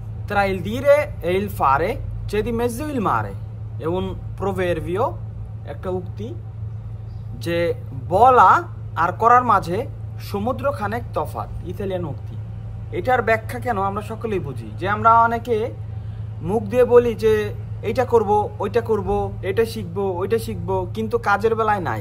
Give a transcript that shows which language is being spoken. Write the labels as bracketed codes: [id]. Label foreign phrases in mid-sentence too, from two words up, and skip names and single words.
[it] tra il dire e il fare c'è di mezzo il mare. È un proverbio, [bn] একটা উক্তি যে বলা আর করার মাঝে সমুদ্র খানেক তফাৎ, ইতালিয়ান উক্তি। এটার ব্যাখ্যা কেন আমরা সকলেই বুঝি, যে আমরা অনেকে মুখ দিয়ে বলি যে এইটা করব, ওইটা করব, এটা শিখব, ওইটা শিখব, কিন্তু কাজের বেলায় নাই।